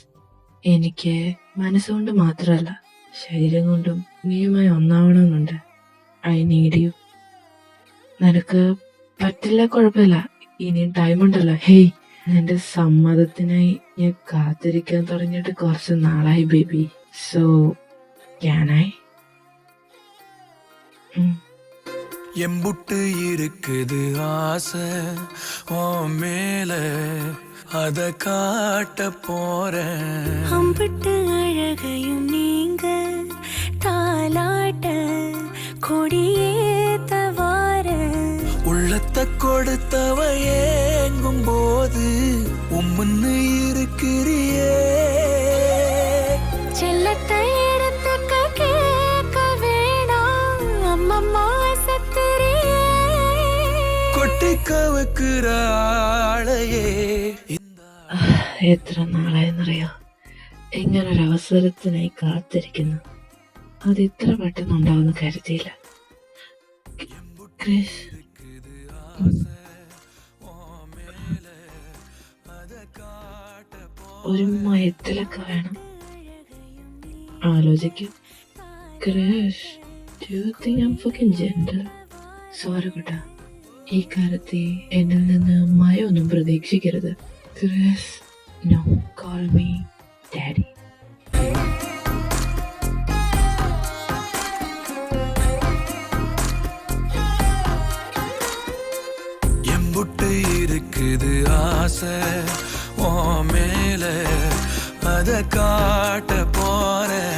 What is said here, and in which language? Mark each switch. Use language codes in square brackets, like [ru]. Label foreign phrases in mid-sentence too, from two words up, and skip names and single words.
[ml] എനിക്ക് മനസ്സുകൊണ്ട് മാത്രമല്ല, ശരീരം കൊണ്ടും നീയുമായി ഒന്നാവണമെന്നുണ്ട്. [en] I need you. [ml] നിനക്ക് പറ്റില്ല, കുഴപ്പമില്ല, ഇനിയും ടൈം ഉണ്ടല്ലോ. ഹേയ്, നിന്റെ സമ്മതത്തിനായി ഞാൻ കാത്തിരിക്കാൻ തുടങ്ങിയിട്ട് കുറച്ച് നാളായി ബേബി. [en] So can I? [ta] எம்புட்டு இருக்குது ஆசை ஓ மேல அத காட்ட போறேன். அம்பிட்டு அழகையும் நீங்க தாலாட்ட கொடியேத்தவார உள்ளத்தை கொடுத்தவ ஏங்கும் போது உம்முன்னு இருக்கிறியே. செல்லத்தை எடுத்துக்க கேட்க வேணாம் அம்மம்மா சத்திரியே. கொட்டி கவுக்குற ஆளையே [ml] എത്ര നാളായെന്നറിയോ ഇങ്ങനൊരവസരത്തിനായി കാത്തിരിക്കുന്നു. അത് ഇത്ര പെട്ടെന്നുണ്ടാവുമെന്ന് കരുതിയില്ല. ക്രിസ്, ഒരു മയത്തിലൊക്കെ വേണം. ആലോചിക്കും. ക്രിസ്, [en] do you think I'm fucking gentle? [ml] സോറി കുട്ടാ, ഈ കാര്യത്തിൽ എന്നിൽ നിന്ന് മയൊന്നും പ്രതീക്ഷിക്കരുത്. ക്രിസ്, [en] no, call me daddy. [ta] எம்புட்டு இருக்குது ஆசை ஓ மேல அத காட்ட போறேன்.